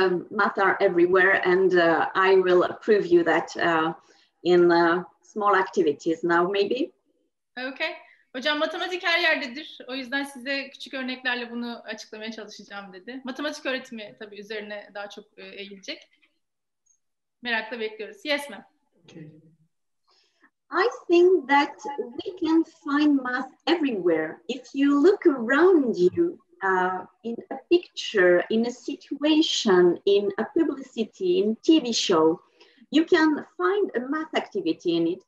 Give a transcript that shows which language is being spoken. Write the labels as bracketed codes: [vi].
[en] Math are everywhere, and I will prove you that in small activities now, maybe. Okay. [tr] Hocam matematik her yerdedir. O yüzden size küçük örneklerle bunu açıklamaya çalışacağım dedi. Matematik öğretimi tabii üzerine daha çok eğilecek. Merakla bekliyoruz. [en] Yes ma'am. Okay. I think that we can find math everywhere. If you look around you, in a picture, in a situation, in a publicity, in TV show, you can find a math activity in it.